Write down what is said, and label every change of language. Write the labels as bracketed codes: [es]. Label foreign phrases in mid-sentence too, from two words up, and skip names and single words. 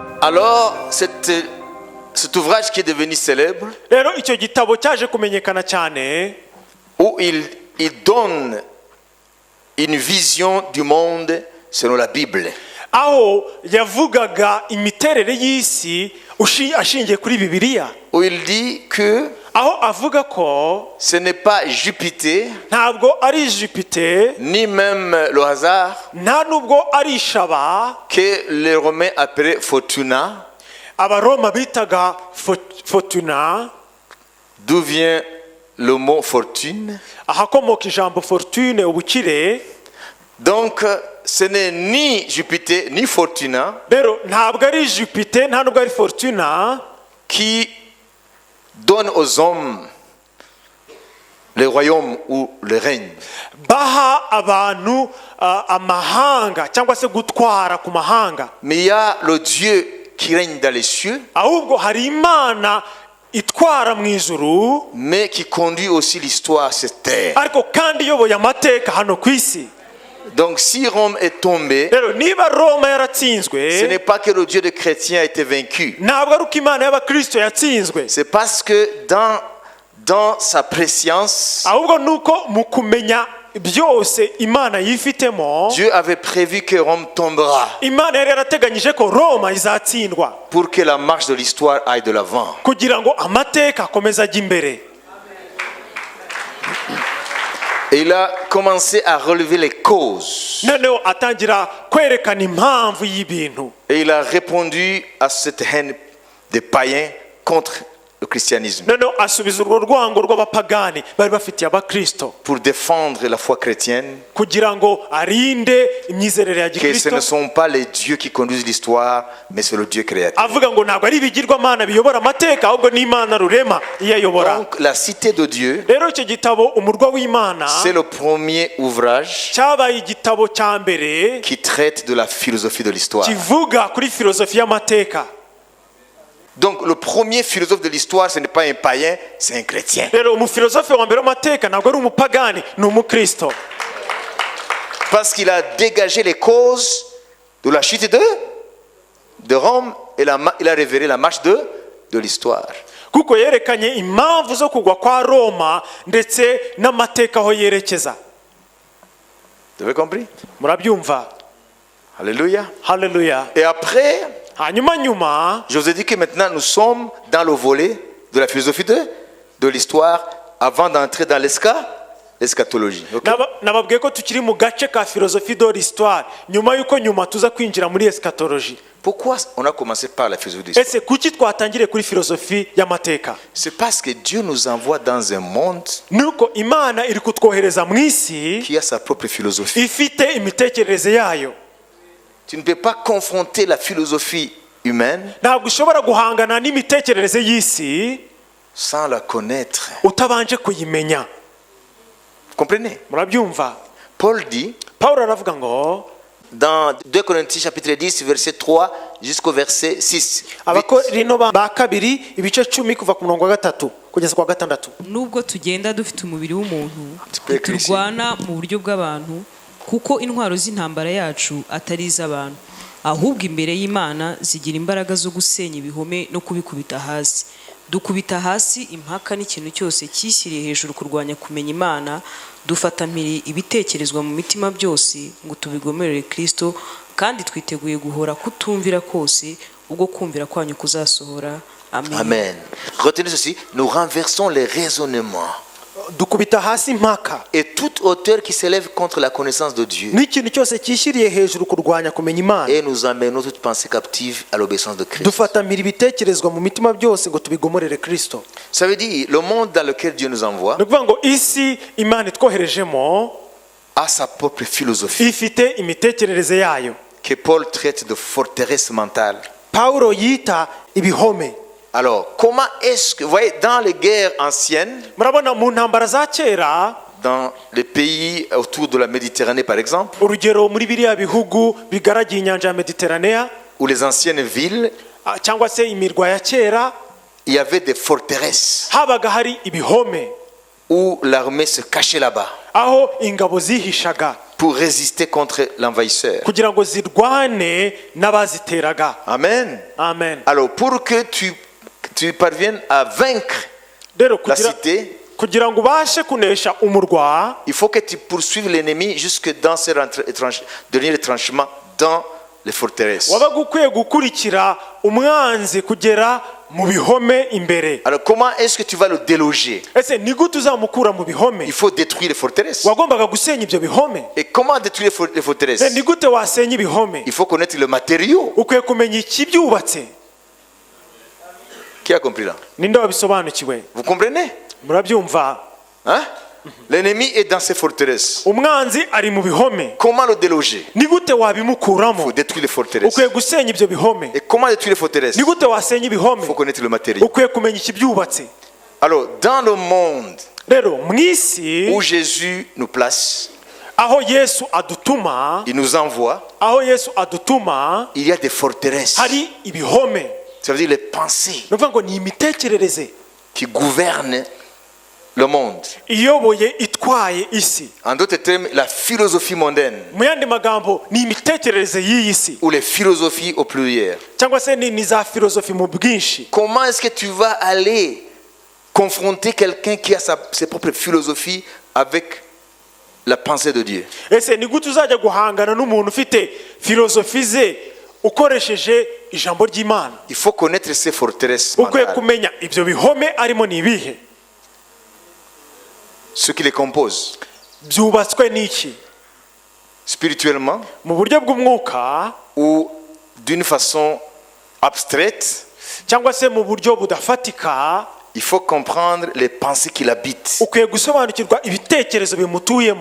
[fr] Alors, cet ouvrage qui est devenu célèbre, [rw] rero icyo gitabo cyaje kumenyekana cyane, [fr] où il donne une vision du monde selon la Bible. [rw] aho yavugaga imiterere y'isi ashingiye kuri Bibiliya, [fr] Où il dit que [rw] aho avuga ko [fr] ce n'est pas Jupiter, [rw] ntabwo ari Jupiter, [fr] ni même le hasard, [rw] nta nubwo ari ishaba [fr] que les Romains appelaient Fortuna, [rw] abaroma bitaga Fortuna, [fr] d'où vient le mot fortune. [rw] ahakomoka ijambo fortune, ubukire. [fr] Donc, ce n'est ni Jupiter ni Fortuna [rw] Rero ntabwo ari Jupiter, nta nubwo ari Fortuna [fr] qui donne aux hommes le royaume ou le règne. [rw] baha abantu amahanga cyangwa se gutwara ku mahanga, [fr] Mais il y a le Dieu qui règne dans les cieux, [rw] ahubwo hari Imana itwara mu ijuru, [fr] mais qui conduit aussi l'histoire sur cette terre. [rw] ariko kandi iyoboye amateka hano ku isi. [fr] Donc, si Rome est tombée, [rw] Rero niba Roma [fr] ce [rw] yaratsinzwe, [fr] n'est pas que le Dieu des chrétiens a été vaincu. [rw] ntabwo ari uko Imana y'Abakristo yatsinzwe, [fr] C'est parce que dans sa préscience, [rw] ahubwo nuko mu kumenya byose Imana yifitemo, [fr] Dieu avait prévu que Rome tombera [rw] Imana yari yarateganyije ko Roma izatsindwa [fr] pour que la marche de l'histoire aille de l'avant. [rw] kugira ngo amateka akomeze ajye imbere. [fr] Et il a commencé à relever les causes. [rw] Noneho atangira kwerekana impamvu y'ibintu, [fr] Et il a répondu à cette haine des païens contre le christianisme [rw] noneho asubiza urwo rwango rw'abapagani bari bafitiye Abakristo [fr] pour défendre la foi chrétienne, [rw] kugira ngo arinde imyizerere ya [fr] que ce [rw] Gikristo. [fr] ne sont pas les dieux qui conduisent l'histoire, mais c'est le Dieu créateur. [rw] Avuga ngo ntabwo ari ibigirwamana biyobora amateka, ahubwo ni Imana rurema iyayobora. [fr] Donc la cité de Dieu, [rw] Rero icyo gitabo umurwa w'Imana [fr] c'est le premier ouvrage [rw] cyabaye igitabo cya mbere [fr] qui traite de la philosophie de l'histoire. [rw] kivuga kuri filozofi y'amateka. [fr] Donc le premier philosophe de l'histoire, ce n'est pas un païen, c'est un chrétien. [rw] Rero umufilozofe wa mbere w'amateka ntabwo ari umupagani, ni umukristo, [fr] Parce qu'il a dégagé les causes de la chute de Rome et il a révélé la marche de l'histoire. [rw] kuko yerekanye impamvu zo kugwa kwa Roma ndetse n'amateka aho yerekeza. [fr] Vous avez compris? [rw] Murabyumva? [fr] Alléluia. [rw] Haleluya. [fr] Et après, [rw] Nyuma [fr] je vous ai dit que maintenant nous sommes dans le volet de la philosophie de l'histoire avant d'entrer dans l'eschatologie. Okay? [rw] nababwiye ko tukiri mu gace ka filozofi [fr] de l'histoire, [rw] nyuma yuko tuza kwinjira muri eschatologie. [fr] Pourquoi on a commencé par la philosophie de l'histoire? [rw] Ese kuki twatangire kuri filozofi y'amateka? [fr] C'est parce que Dieu nous envoie dans un monde [rw] Nuko Imana iri kutwohereza mu isi [fr] qui a sa propre philosophie. [rw] ifite imitekerereze yayo. [fr] Tu ne peux pas confronter la philosophie humaine [rw] Ntabwo ushobora guhangana n'imitekerereze y'isi [fr] sans la connaître. [rw] utabanje kuyimenya. [fr] Vous comprenez? [rw] Murabyumva? [fr] Paul dit [rw] Pawulo aravuga ngo [fr] dans 2 Corinthiens chapitre 10 verset 3 jusqu'au verset 6. [rw] Abakorino ba kabiri ibice 10 kuva ku murongo wa 3 kugeza ku wa 6. Nubwo tugenda dufite umubiri w'umuntu, Twekere isi. turwana mu buryo bw'abantu, kuko intwaro z'intambara yacu atari iz'abantu, ahubwo imbere y'Imana zigira imbaraga zo gusenya ibihome no kubikubita hasi. Dukubita hasi impaka n'ikintu cyose cyishyiriye hejuru kurwanya kumenya Imana, dufata mpiri ibitekerezwa mu mitima byose ngo tubigomerere Kristo, kandi twiteguye guhora kutumvira kose ubwo kumvira kwanyu kuzasohora. Amen. Amen. [fr] Retenez ceci, nous renversons les raisonnements [rw] Dukubita hasi impaka [fr] et toute hauteur qui s'élève contre la connaissance de Dieu [rw] n'ikintu cyose cyishyiriye hejuru kurwanya kumenya Imana, [fr] et nous emmenons toute pensée captive à l'obéissance de Christ. [rw] dufata mpiri ibitekerezwa mu mitima byose ngo tubigomorere Kristo. [fr] Ça veut dire le monde dans lequel Dieu nous envoie [rw] Ni ukuvuga ngo isi Imana itwoherejemo [fr] a sa propre philosophie [rw] ifite imitekerereze yayo. [fr] que Paul traite de forteresse mentale. [rw] Pawulo yita ibihome. [fr] Alors, comment est-ce que, vous voyez, dans les guerres anciennes, [rw] Murabona mu ntambara za kera, [fr] dans les pays autour de la Méditerranée par exemple, [rw] urugero muri biriya bihugu bigaragiye inyanja ya Mediterranea [fr] ou les anciennes villes, [rw] cyangwa se imirwa ya kera, [fr] il y avait des forteresses [rw] habaga hari ibihome [fr] où l'armée se cachait là-bas [rw] aho ingabo zihishaga [fr] pour résister contre l'envahisseur. [rw] kugira ngo zirwane n'abaziteraga. Amen. Amen. [fr] Alors, pour que tu parviennes à vaincre [rw] Rero [fr] la cité, [rw] kugira ngo ubashe kunesha umurwa, [fr] il faut que tu poursuives l'ennemi jusque dans ses derniers retranchements, dans les forteresses. [rw] wabaga ukwiye gukurikira umwanzi kugera mu bihome imbere. [fr] Alors, comment est-ce que tu vas le déloger? [rw] Ese ni gute uzamukura mu bihome? [fr] Il faut détruire les forteresses. [rw] Wagombaga gusenya ibyo bihome. [fr] Et comment détruire les forteresses? [rw] Ni gute wasenya ibihome? [fr] Il faut connaître le matériau. [rw] Ukwiye kumenya ikibyubatse. [fr] Qui a compris là? [rw] Ninde wabisobanukiwe? [fr] Vous comprenez? [rw] Murabyumva? [fr] Hein? L'ennemi est dans ses forteresses. [rw] Umwanzi ari mu bihome. [fr] Comment le déloger? [rw] Ni gute [fr] Il faut [rw] wabimukuramo? [fr] détruire les forteresses. [rw] Ukwiye gusenya ibyo bihome. [fr] Et comment détruire les forteresses? [rw] Ni gute wasenya [fr] Il [rw] ibihome? [fr] faut connaître le matériau. [rw] Ukwiye kumenya ikibyubatse. [fr] Alors, dans le monde [rw] Rero mu isi [fr] où Jésus nous place, [rw] aho Yesu adutuma, [fr] il nous envoie, il y a des forteresses. [rw] hari ibihome. [fr] Ça veut dire les pensées [rw] Ni ukuvuga ngo ni imitekerereze [fr] qui gouvernent le monde. [rw] iyoboye itwaye isi. [fr] En d'autres termes, la philosophie mondaine [rw] Mu yandi magambo ni imitekerereze y'iyi si, [fr] ou les philosophies au pluriel. [rw] cyangwa se ni za filozofi mu bwinshi. [fr] Comment est-ce que tu vas aller confronter quelqu'un qui a ses propres philosophies avec la pensée de Dieu? [rw] Ese ni gute uzajya guhangana n'umuntu ufite filozofi ze ukoresheje ijambo ry'Imana? [fr] Il faut connaître ces forteresses [rw] Ukwiye [fr] mentales, [rw] kumenya ibyo bihome arimo ni ibihe, [fr] ce qui les compose [rw] byubatswe n'iki, [fr] spirituellement [rw] mu buryo bw'umwuka [fr] ou d'une façon abstraite. [rw] cyangwa se mu buryo budafatika. [fr] Il faut comprendre les pensées qui l'habitent. [rw] Ukwiye gusobanukirwa ibitekerezo bimutuyemo.